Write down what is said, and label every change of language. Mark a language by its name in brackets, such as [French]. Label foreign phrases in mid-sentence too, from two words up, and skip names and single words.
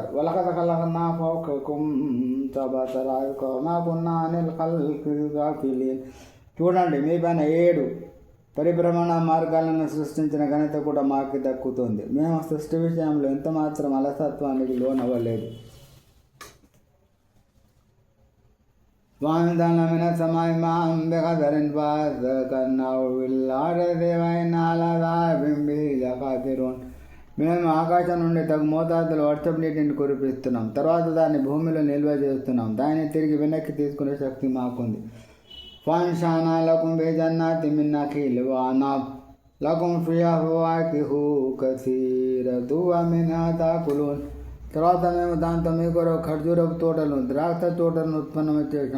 [Arabic] ولقد خلقنا فوقكم سبع طرائق وما كنا عن الخلق غافلين [Telugu] చూడండి, మీ పైన 7 పరిభ్రమణ మార్గాలను సృష్టించిన ఘనత కూడా మాకు దక్కుతుంది. మేము సృష్టి విషయంలో ఎంత మాత్రం అలసత్వానికి లోనవ్వలేదు. [Arabic] وأنزلنا من السماء ماء بقدر فأسكناه في الأرض وإنا على ذهاب به لقادرون [Telugu] మేము ఆకాశం నుండి తగు మోతాదులో వర్షపు నీటిని కురిపిస్తున్నాం. తర్వాత దాన్ని భూమిలో నిల్వ చేస్తున్నాం. దాన్ని తిరిగి వెనక్కి తీసుకునే శక్తి మాకుంది. [Arabic] فأنشأنا لكم في جنات من نخيل وأعناب لكم فيها فواكه كثيرة ومنها تأكلون [Telugu] తర్వాత మేము దాంతో మీ కొరకు ఖర్జూరపు తోటలను, ద్రాక్ష తోటలను ఉత్పన్నం చేశాం.